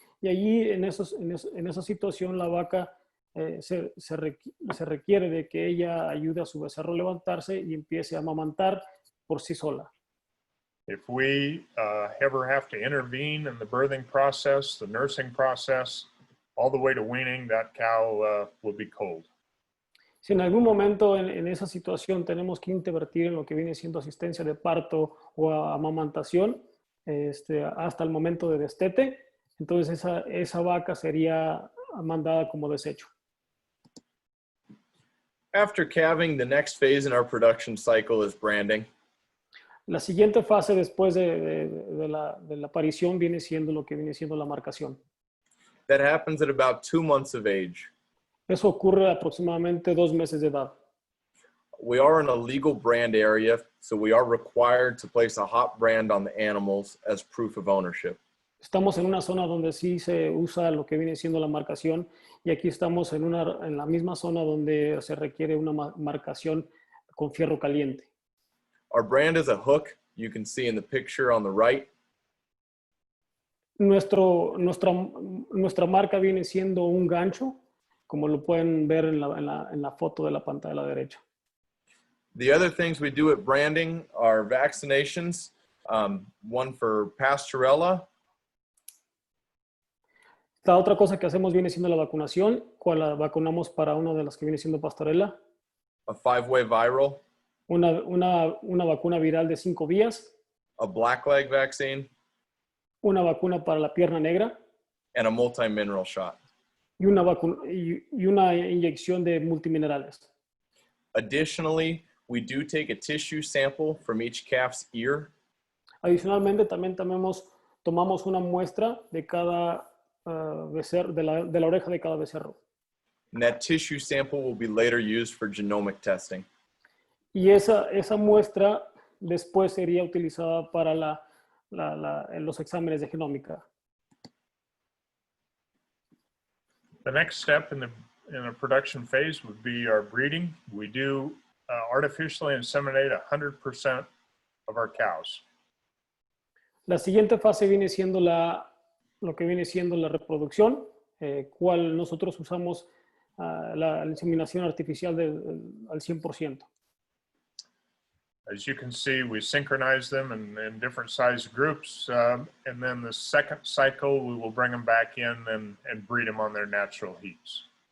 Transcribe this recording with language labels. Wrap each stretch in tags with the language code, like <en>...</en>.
<es>Y allí en esa situación la vaca se requiere de que ella ayude a su becerro a levantarse y empiece a amamantar por sí sola.</es> <en>If we ever have to intervene in the birthing process, the nursing process, all the way to weaning, that cow will be cold.</en> <es>Si en algún momento en esa situación tenemos que intervertir en lo que viene siendo asistencia de parto o amamantación, hasta el momento de destete, entonces esa vaca sería mandada como desecho.</es> <en>After calving, the next phase in our production cycle is branding.</en> <es>La siguiente fase después de la aparición viene siendo lo que viene siendo la marcación.</es> <en>That happens at about 2 months of age.</en> <es>Eso ocurre aproximadamente 2 meses de edad.</es> <en>We are in a legal brand area, so we are required to place a hot brand on the animals as proof of ownership.</en> <es>Estamos en una zona donde sí se usa lo que viene siendo la marcación, y aquí estamos en la misma zona donde se requiere una marcación con fierro caliente.</es> <en>Our brand is a hook, you can see in the picture on the right.</en> <es>Nuestra marca viene siendo un gancho, como lo pueden ver en la foto de la pantalla de la derecha.</es> <en>The other things we do at branding are vaccinations, one for Pastorella.</en> <es>La otra cosa que hacemos viene siendo la vacunación, cual la vacunamos para una de las que viene siendo Pastorella.</es> <en>A 5-way viral.</en> <es>Una vacuna viral de 5 vías.</es> <en>A blackleg vaccine.</en> <es>Una vacuna para la pierna negra.</es> <en>And a multi-mineral shot.</en> <es>Y una inyección de multiminerales.</es> <en>Additionally, we do take a tissue sample from each calf's ear.</en> <es>Adicionalmente, también tomamos una muestra de cada becerro, de la oreja de cada becerro.</es> <en>And that tissue sample will be later used for genomic testing.</en> <es>Y esa muestra después sería utilizada para los exámenes de genómica.</es> <en>The next step in the production phase would be our breeding. We do artificially inseminate 100% of our cows.</en> <es>La siguiente fase viene siendo lo que viene siendo la reproducción, cual nosotros usamos la inseminación artificial al 100%.</es> <en>As you can see, we synchronize them in different size groups, and then the second cycle, we will bring them back in and breed them on their natural heats.</en>